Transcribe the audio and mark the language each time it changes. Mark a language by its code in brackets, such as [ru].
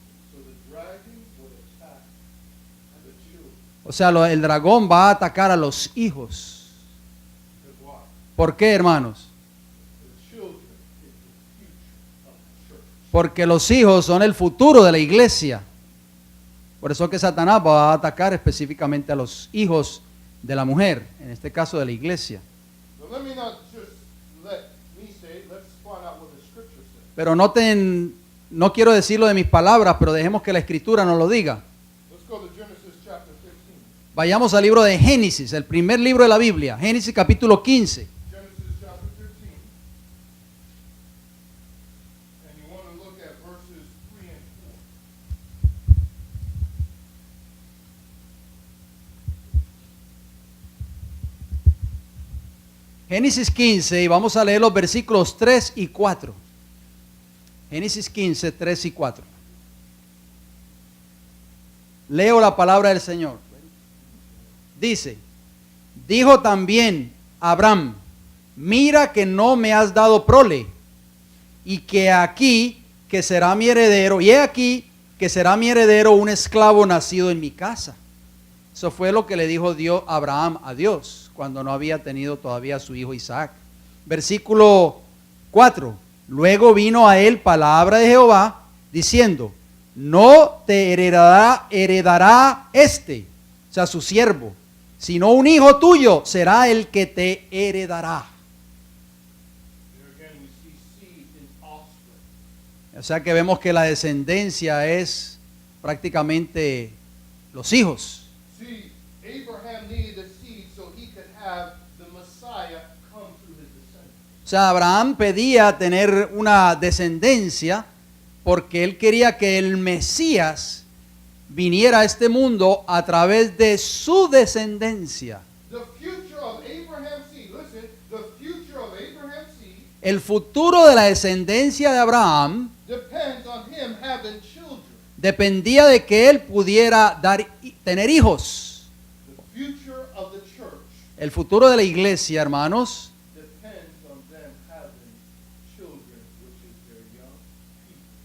[en] So the dragon would attack the children. [es] O sea, el dragón va a atacar a los hijos. [en] Because why? [es] ¿Por qué, hermanos? [en] The children is the future of the church. [es] Porque los hijos son el futuro de la iglesia. Por eso que Satanás va a atacar específicamente a los hijos de la mujer, en este caso de la iglesia. [en] But let me not just let me say it. Let's find out what the scripture says. [es] Pero no quiero decirlo de mis palabras, pero dejemos que la escritura nos lo diga. [en] Let's go to Genesis chapter 15. [es] Vayamos al libro de Génesis, el primer libro de la Biblia, Génesis capítulo 15. [en] Genesis chapter 15. And you want to look at verses 3 and 4. [es] Génesis 15, y vamos a leer los versículos 3 y 4. Génesis 15, 3 y 4. Leo la palabra del Señor. Dice: dijo también Abraham: mira que no me has dado prole, y que aquí que será mi heredero, y he aquí que será mi heredero un esclavo nacido en mi casa. Eso fue lo que le dijo Abraham a Dios cuando no había tenido todavía a su hijo Isaac. Versículo 4. Luego vino a él palabra de Jehová diciendo: no te heredará este, o sea, su siervo, sino un hijo tuyo será el que te heredará. [en] Here again we see seed is offspring. [es] O sea que vemos que la descendencia es prácticamente los hijos. [en] See, Abraham needed a seed so he could have the Messiah come through his descendants. [es] O sea, Abraham pedía tener una descendencia porque él quería que el Mesías viniera a este mundo a través de su descendencia. [en] The future of Abraham's seed, listen, the future of Abraham's seed [es] El futuro de la descendencia de Abraham [en] depends on him having children. [es] dependía de que él pudiera tener hijos. [en] The future of the church [es] El futuro de la iglesia, hermanos, [en] depends on them having children, which is their young people.